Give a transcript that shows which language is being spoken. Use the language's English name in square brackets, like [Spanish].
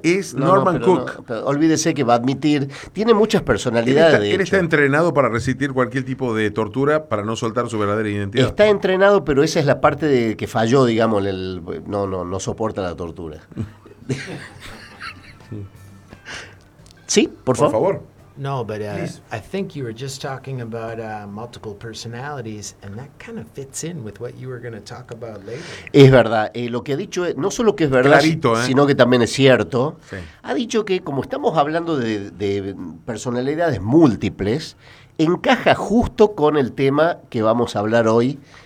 [Spanish] Es Norman Cook. No, olvídese que va a admitir. Tiene muchas personalidades. Él está entrenado para resistir cualquier tipo de tortura para no soltar su verdadera identidad. Está entrenado, pero esa es la parte de que falló, digamos, no soporta la tortura. Sí, por favor. [English] No, but I think you were just talking about multiple personalities, and that kind of fits in with what you were going to talk about later. [Spanish] Es verdad. Lo que ha dicho es, no solo que es verdad, sino que también es cierto. Sí. Ha dicho que, como estamos hablando de personalidades múltiples, encaja justo con el tema que vamos a hablar hoy.